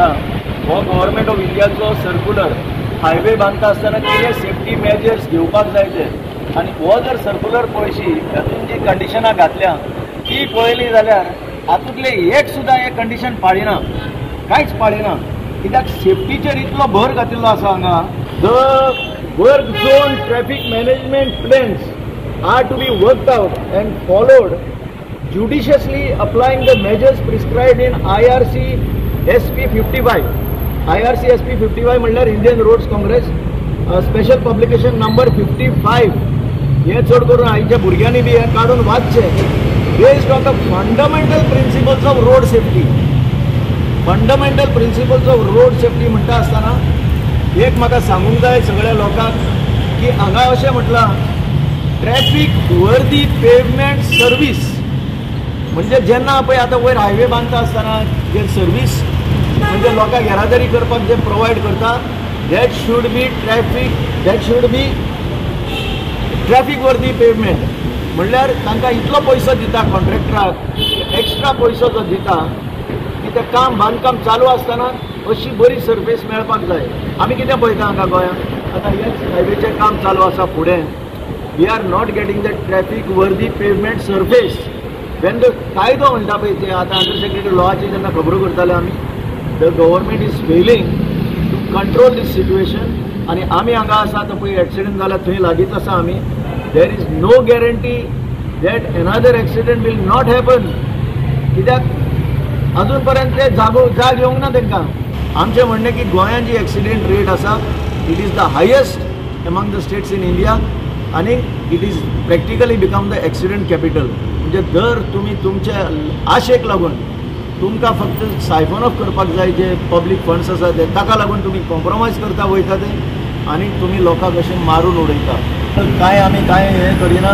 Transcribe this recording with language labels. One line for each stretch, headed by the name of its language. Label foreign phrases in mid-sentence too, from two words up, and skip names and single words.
Konkani: हो
English: government of Indiacho
Konkani: सर्क्युलर। हायवे बांदता आसतना कितें
English: safety measures
Konkani: घेवपाक जाय ते, आनी हो जर सर्क्युलर पळयशी तातूंत जी कंडिशनां घातल्या ती पळयली जाल्यार हातूंतले एक सुद्दां हे कंडिशन पाळिना, कांयच पाळिना। कित्याक सेफ्टीचेर इतलो भर घातिल्लो आसा हांगा।
English: the work zone traffic management plans are to be worked out and followed judiciously, applying the measures prescribed in IRC SP 55. IRC SP 55
Konkani: म्हणल्यार
English: Indian Roads Congress Special Publication Number 55।
Konkani: हे चड करून आईच्या भुरग्यांनी बी हे काढून वाचचे।
English: based on the fundamental principles of road safety. fundamental principles of road safety
Konkani: म्हणटा आसतना एक म्हाका सांगूंक जाय सगळ्या लोकांक की हांगा अशें म्हटलां,
English: traffic worthy pavement service
Konkani: म्हणजे जेन्ना पळय आतां वयर हायवे बांदता आसतना जे सर्वीस म्हणजे लोकांक येरादारी करपाक जे प्रोवायड करता,
English: that should be traffic worthy pavement.
Konkani: म्हणल्यार तांकां इतलो पयसो दिता कॉन्ट्रॅक्टराक, एक्स्ट्रा पयसो जो दिता की तें बांदकाम चालू आसतना अशी बरी सर्फेस मेळपाक जाय। आमी कितें पळयता हांगा गोंयांत आतां हेच हायवेचें काम चालू आसा फुडें।
English: We are not getting the traffic worthy pavement surface. When the
Konkani: कायदो म्हणटा पळय ते आतां
English: under secretary
Konkani: लॉची जेन्ना खबरो करताले आमी,
English: the government is failing to control this situation.
Konkani: आनी आमी हांगा आसा आतां पळय एक्सिडेंट जाला थंय लागींच आसा आमी।
English: there is no guarantee that another accident will not happen.
Konkani: कित्याक अजून पर्यंत ते जाग येवंक ना तांकां। आमचें म्हणणें की गोंयांत जी एक्सिडेंट रेट आसा,
English: it is the highest among the states in India and it is practically become the accident capital.
Konkani: म्हणजे दर तुमी तुमच्या आशेक लागून तुमकां फक्त
English: siphon off
Konkani: करपाक जाय जे
English: public funds
Konkani: आसा ते, ताका लागून तुमी कॉम्प्रोमायज करता वयता ते आनी तुमी लोकांक अशें मारून उडयता। कांय आमी कांय हें करिना।